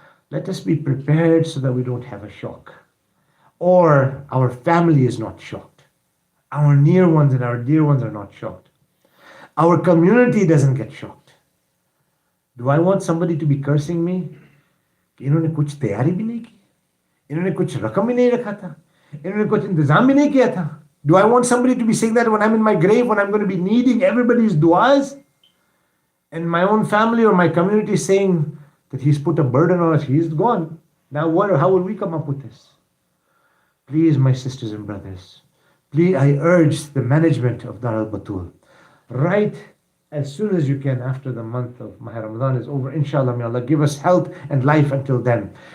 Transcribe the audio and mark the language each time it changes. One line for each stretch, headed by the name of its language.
English: Let us be prepared so that we don't have a shock. Or our family is not shocked. Our near ones and our dear ones are not shocked. Our community doesn't get shocked. Do I want somebody to be cursing me?
Hindi: कि इन्होंने कुछ तैयारी भी नहीं की, इन्होंने कुछ रकम भी नहीं रखा था, इन्होंने कुछ इंतजाम भी नहीं किया था.
English: Do I want somebody to be saying that when I'm in my grave, when I'm going to be needing everybody's du'as? And my own family or my community saying that he's put a burden on us, he's gone. Now how will we come up with this? Please, my sisters and brothers, please, I urge the management of Dar al-Batool, right as soon as you can after the month of Maha Ramadan is over, inshallah, may Allah give us health and life until then.